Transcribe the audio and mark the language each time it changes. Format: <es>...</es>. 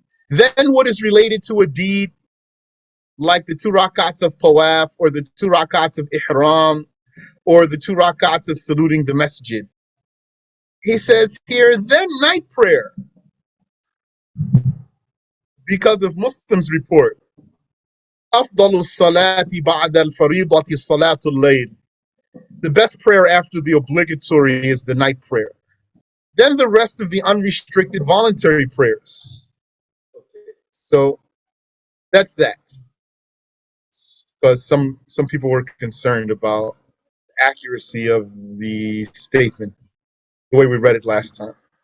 <en>Then what is related to a deed, like the 2 rak'ats of tawaf, or the 2 rak'ats of ihram, or the 2 rak'ats of saluting the masjid. He says here, then night prayer, because of Muslims report.</en> <ar>أفضل الصلاة بعد الفريضة صلاة الليل.</ar> <en>The best prayer after the obligatory is the night prayer. Then the rest of the unrestricted voluntary prayers. So that's that. Because some people were concerned about the accuracy of the statement, the way we read it last time.</en>